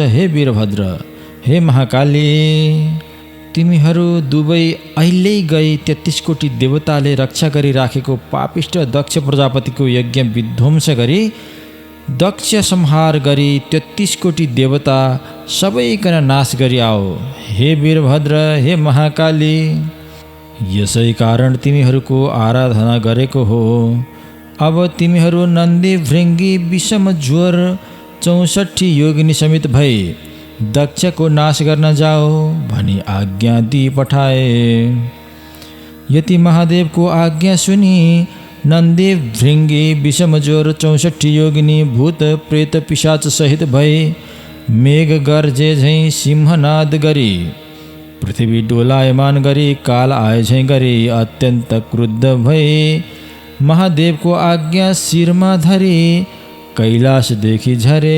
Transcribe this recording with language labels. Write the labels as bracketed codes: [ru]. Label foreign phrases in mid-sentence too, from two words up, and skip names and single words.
[ne] हे वीरभद्र, हे महाकाली, तिमीहरू दुवै अहिल्यै गई 33 कोटी देवताले रक्षा गरिराखेको पापिष्ट दक्ष प्रजापतिको यज्ञ विध्वंस गरी दक्ष संहार गरी 33 कोटी देवता सबैकन नाश गरी आओ। हे वीरभद्र, हे महाकाली, यसै कारण तिमीहरूको आराधना गरेको हो। अब तिमीहरू नन्दी भृङ्गी विषम ज्वर 64 योगिनी समेत भई दक्षको नाश गर्न जाओ भनी आज्ञा दिई पठाए। यति महादेवको आज्ञा सुनि नन्दी भृङ्गी विषम ज्वर 64 योगिनी भूत प्रेत पिशाच सहित भई मेघ गर्जे झैँ सिंहनाद गरी पृथ्वी डोलायमान गरी काल आए झैँ गरी अत्यन्त क्रुद्ध भई महादेवको आज्ञा शिरमा धरी कैलाशदेखि झरे।